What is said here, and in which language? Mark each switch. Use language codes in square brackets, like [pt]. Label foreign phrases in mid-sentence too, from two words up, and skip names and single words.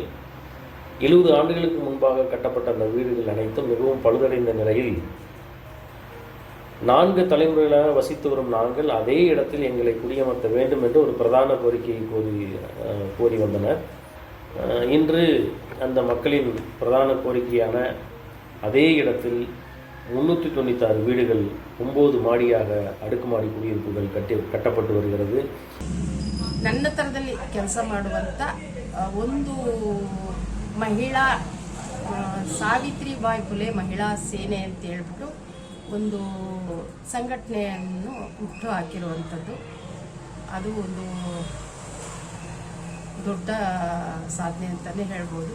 [ta] 70 ஆண்டுகளுக்கு முன்பாக கட்டப்பட்ட அந்த வீடுகள் அனைத்தும் மிகவும் பழுதடைந்த நிலையில் 4 தலைமுறைகளாக வசித்து வரும் நாங்கள் அதே இடத்தில் எங்களை குடியமர்த்த வேண்டும் என்று ஒரு பிரதான கோரிக்கையை கோரி வந்தனர். இன்று அந்த மக்களின் பிரதான கோரிக்கையான அதே இடத்தில் 396 வீடுகள் 9 மாடியாக அடுக்குமாடி குடியிருப்புகள் கட்டப்பட்டு வருகிறது. [kn] ನನ್ನ ತರದಲ್ಲಿ ಕೆಲಸ ಮಾಡುವಂಥ ಒಂದು ಮಹಿಳಾ ಸಾವಿತ್ರಿಬಾಯಿ ಫುಲೆ ಮಹಿಳಾ ಸೇನೆ ಅಂತ ಹೇಳ್ಬಿಟ್ಟು ಒಂದು ಸಂಘಟನೆಯನ್ನು ಹುಟ್ಟು ಹಾಕಿರುವಂಥದ್ದು, ಅದು ಒಂದು ದೊಡ್ಡ ಸಾಧನೆ ಅಂತಲೇ ಹೇಳ್ಬೋದು.